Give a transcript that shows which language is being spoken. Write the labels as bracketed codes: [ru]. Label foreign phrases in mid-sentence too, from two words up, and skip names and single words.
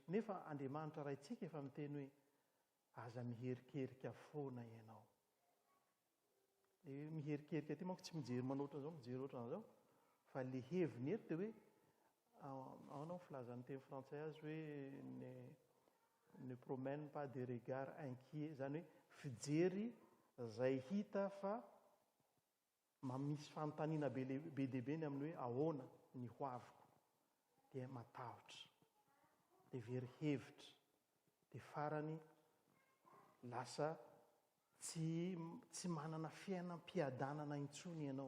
[mg] Nefa Andriamanitra raintsika efa miteny hoe aza miherikerika foana ianao. Miherikerika ty manko tsy mijery manoatra an'izao, mijery ohatran'izao, fa le heviny eto dia hoe ao filazan'ny teny frantsay azy hoe [fr] ne promène pas de regard inquiet, [mg] zany hoe fijery izay hita fa misy fanontaniana be dia be ny amin'ny hoe ahoana ny hoaviko, dia matahotra, dia very hevitra, dia farany lasa tsy manana fiainam-piadanana intsony ianao.